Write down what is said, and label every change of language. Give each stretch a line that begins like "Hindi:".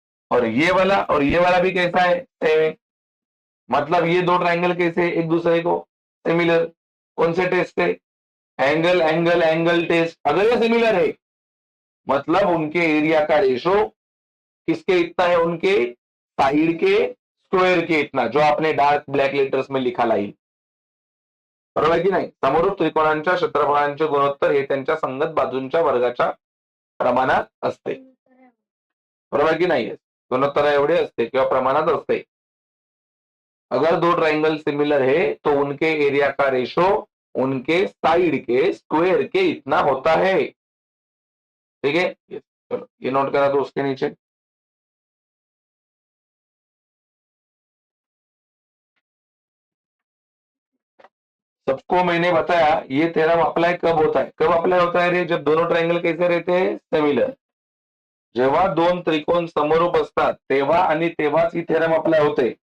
Hindi: और ये वाला भी कैसा है? सेम है। मतलब ये दो ट्रायंगल कैसे एक दूसरे को सिमिलर? कौन से टेस्ट से? Angle angle angle test. अगर ये सिमिलर है मतलब उनके एरिया का रेशो किसके इतना है? उनके साइड के स्क्वायर के इतना, जो आपने डार्क ब्लॅक लेटर्स में लिखा लाईल,
Marathi: बरोबर की नाही? समरूप त्रिकोणांच्या क्षेत्रफळांचे गुणोत्तर हे त्यांच्या संगत बाजूंच्या वर्गाच्या प्रमाणात असते, बरोबर की नाही? गुणोत्तर एवढे असते किंवा प्रमाणात असते।
Hindi: अगर दो ट्रायंगल सिमिलर है तो उनके एरिया का रेशो उनके साइड के स्क्वायर के इतना होता है। ठीक है, चलो ये नोट करा दो उसके नीचे। सबको मैंने बताया ये थ्योरम अप्लाई कब होता है, कब अप्लाई होता है रे, जब दोनों ट्रायंगल कैसे रहते हैं, सिमिलर.
Marathi: जेव्हा दोन त्रिकोण समरूप असतात तेव्हा आणि तेव्हाच ही थेरम अप्लाय होते.